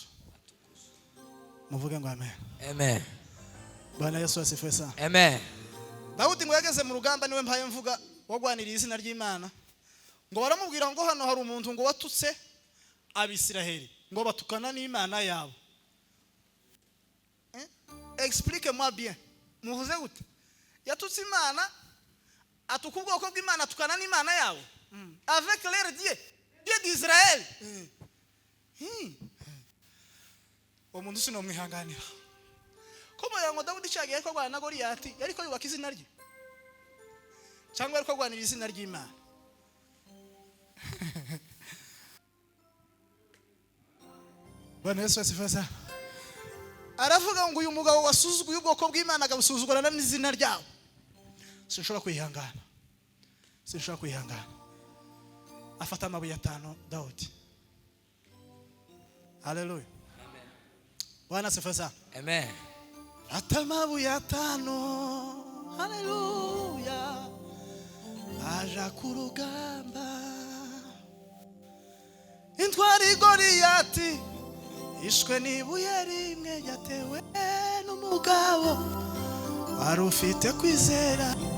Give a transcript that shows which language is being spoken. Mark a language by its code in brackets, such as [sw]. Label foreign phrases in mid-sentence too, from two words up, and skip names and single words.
[rw] Muvuge ngo amen. Amen. [sw] Bwana Yesu asifiwe sana. [rw] Amen. Dawudi ngo yageze mu rugamba niwe mpaye mvuga wagwaniriye izina ry'Imana. Ngo baramubwira ngo hano hari umuntu ngo watutse Abisiraheli ngo batukana n'Imana yabo. [fr] Explique-moi bien. [rw] Muvuze gute? Yatutse Imana atuka ubwoko bw'Imana atukana n'Imana yabo. [fr] Avec leur Dieu d'Israël. [rw] Umuntu sino mwihanganira. Komo yango Dawudi cyagiye ariko gwana na Goliyati yariko yubaka izina rye. Cyangwa ariko gwanira izina ry'Imana. [sw] Bwana Yesu asifiwe sana. [rw] Aravuga ngo uyu mugabo wasuzuguye ubwoko bw'Imana agabusuzugurana n'izina ryawo. Sinshobora kwihangana. Afata amabuye 5 Dawudi. Haleluya. [sw] Bwana asifiwe sana. [rw] Amen. Afata amabuye 5. Haleluya. Aja ku rugamba. Intwari Goliyati ishwe n'ibuye rimwe yatewe n'umugabo wari ufite kwizera.